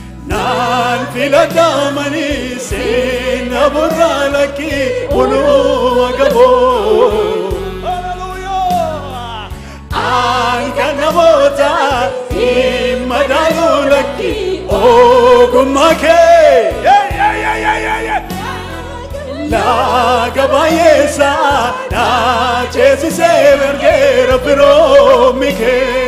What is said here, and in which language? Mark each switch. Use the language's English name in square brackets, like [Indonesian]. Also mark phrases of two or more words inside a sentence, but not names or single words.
[Oromo] Naan filadhaamanii seenna burraa lakki buluu agaboo. Hallelujah. Aan kan namoota hin madaalu lakki ogummaa kee. [English] Yeah, yeah, yeah, yeah, yeah, yeah. [Oromo] Laaga baay'eessa na ceesisee ergeera firoomi kee.